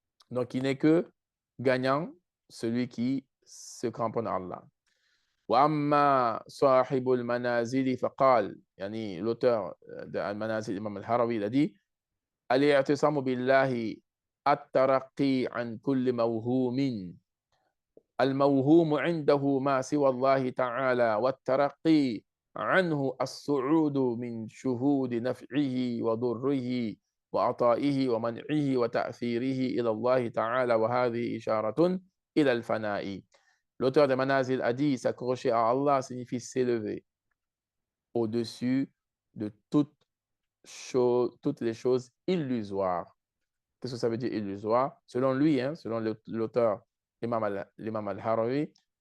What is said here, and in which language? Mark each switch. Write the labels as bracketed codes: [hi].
[fr] Donc, il n'est que gagnant celui qui se cramponne à Allah. [ar] وأما صاحب المنازل فقال, يعني [fr] l'auteur de Al-Manazil, Imam Al-Harawi, il a dit [ar] الاعتصام بالله الترقي عن كل موهوم الموهوم عنده ما سوى الله تعالى والترقي عنه الصعود من شهود نفعه وضره وعطائه ومنعه وتأثيره إلى الله تعالى وهذه إشارة إلى الفناء. [fr] L'auteur de Manazil a dit s'accrocher à Allah signifie s'élever au-dessus de toutes les choses illusoires. Qu'est-ce que ça veut dire illusoire? Selon lui, hein, selon l'auteur, l'imam al-Harawi,